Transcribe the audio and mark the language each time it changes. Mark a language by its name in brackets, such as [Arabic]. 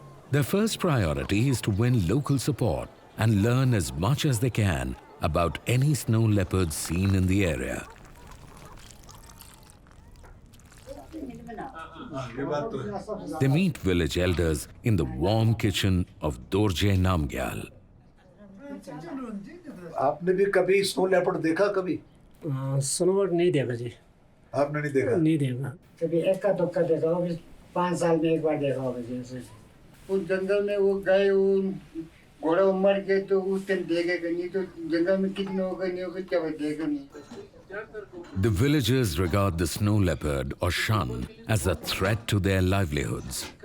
[English] Their first priority is to win local support and learn as much as they can about any snow leopards seen in the area. They meet village elders in the warm kitchen of Dorje Namgyal. [Hindi] आपने भी कभी snow leopard देखा कभी? Snowbird नहीं देखा जी। आपने नहीं देखा? नहीं देखा। कभी एक्का दुक्का देखा होगा, 5 साल में एक बार देखा होगा जैसे। उस जंगल में वो गए, वो घोड़ा मर गए तो उस टाइम देखेगा नहीं, तो जंगल में कितने होगा नहीं होगा क्या देखेगा नहीं। [English] The villagers regard the snow leopard or Shan as a threat to their livelihoods.